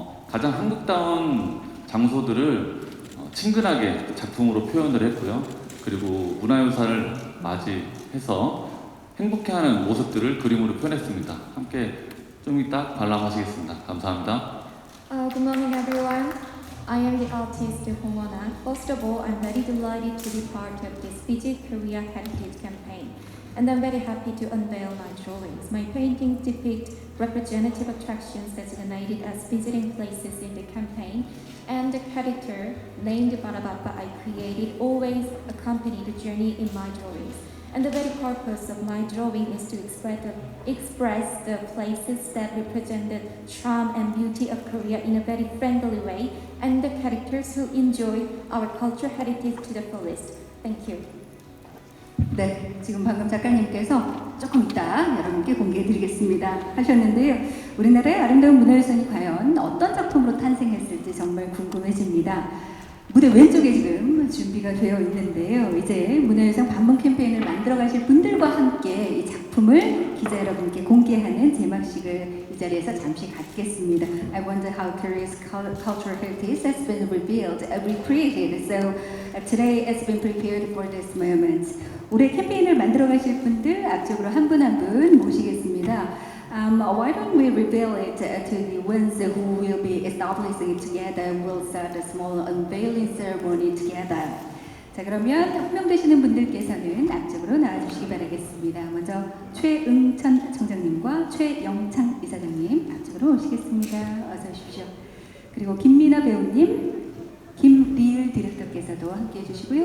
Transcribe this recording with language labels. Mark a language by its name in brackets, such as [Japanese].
[Korean] 가장 한국다운 장소들을 친근하게 작품으로 표현을 했고요. 그리고 문화유산을 맞이해서 행복해하는 모습들을 그림으로 표현했습니다. 함께 좀 이따 관람하시겠습니다. 감사합니다. [English] Good morning, everyone. I am the artist Hong Won-ah. First of all, I'm very delighted to be part of this Visit Korea Heritage campaign, and I'm very happy to unveil my drawings. My paintings depict representative attractions designated as visiting places in the campaign, and the character named Barabappa I created always accompany the journey in my drawings. And the very purpose of my drawing is to express the places that represent the charm and beauty of Korea in a very friendly way, and the characters who enjoy our cultural heritage to the fullest. Thank you. [Korean] 네, 지금 방금 작가님께서 조금 이따 여러분께 공개해드리겠습니다 하셨는데요. 우리나라의 아름다운 문화유산이 과연 어떤 작품으로 탄생했을지 정말 궁금해집니다. 무대 왼쪽에 지금 준비가 되어 있는데요. 이제 문화유산 방문 캠페인을 만들어 가실 분들과 함께 이 작품을 기자 여러분께 공개하는 제막식을 이 자리에서 잠시 갖겠습니다. [English] I wonder how Korea's cultural heritage has been revealed, recreated. So today it's been prepared for this moment. [Korean] 올해 캠페인을 만들어 가실 분들 앞쪽으로 한 분 한 분 모시겠습니다. [English] Why don't we reveal it to the ones who will be establishing it together? We'll start a small unveiling ceremony together. [Korean] 자, 그러면 호명되시는 분들께서는 앞쪽으로 나와주시기 바라겠습니다. 먼저 최응천 청장님과 최영창 이사장님 앞쪽으로 오시겠습니다. 어서 오십시오. 그리고 김미나 배우님, 김리을 디렉터께서도 함께해 주시고요.